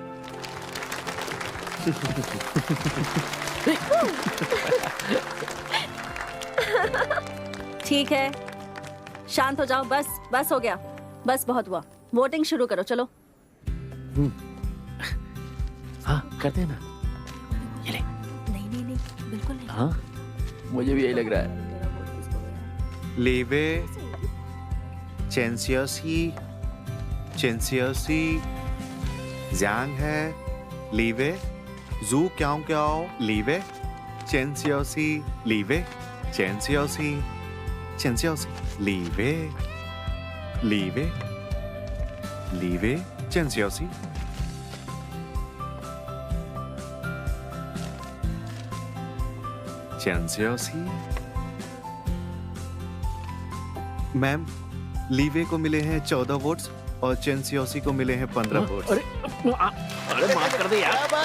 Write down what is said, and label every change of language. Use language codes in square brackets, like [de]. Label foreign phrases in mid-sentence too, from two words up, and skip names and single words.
[hi] ठीक है, शांत हो जाओ। बस हो गया। बस बहुत हुआ। वोटिंग शुरू करो, चलो। हाँ, करते हैं ना। ये ले। नहीं, बिल्कुल नहीं। हाँ, मुझे भी यही लग रहा है। Liebe, Chensiosi, Zhang है, Liebe, Zhu Kiao, Liebe, Chensiosi, Liebe, Liebe, Chensiosi. मैम, लीवे को मिले हैं 14 वोट्स और चेंसियोसी को मिले हैं 15 वोट्स। अरे माफ कर दे यार।